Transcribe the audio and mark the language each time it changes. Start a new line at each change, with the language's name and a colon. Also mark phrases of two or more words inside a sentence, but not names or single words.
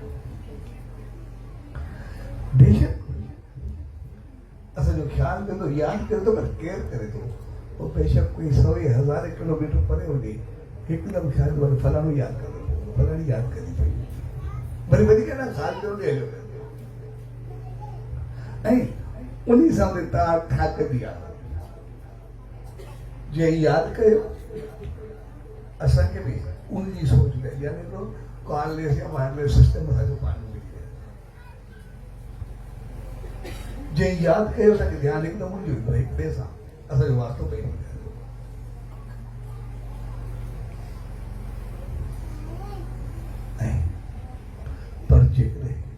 Sindhi: बेशक असांजो ख़्यालु कंदो, यादि करे थो, पर केरु करे थो, पोइ बेशक कोई 100 या 1000 किलोमीटर परे हुजे, हिकदमि ख़्याल वरी फलाणो यादि करो फलाणी यादि करी पई वरी वरी के ना ख़्याल कयो ॾे हलियो ऐं उन सां वरी तार ठाकंदी आहे जंहिं यादि कयो असांखे बि उन जी सोच में यानी तो कॉलेज या
English: wireless system
Sindhi: असांजो पाणी मिली वियो जंहिं यादि कयो असांखे ध्यानु हिकदमि हुजे हिक ॿिए सां असांजो वास्तो पई वञे पर जेकॾहिं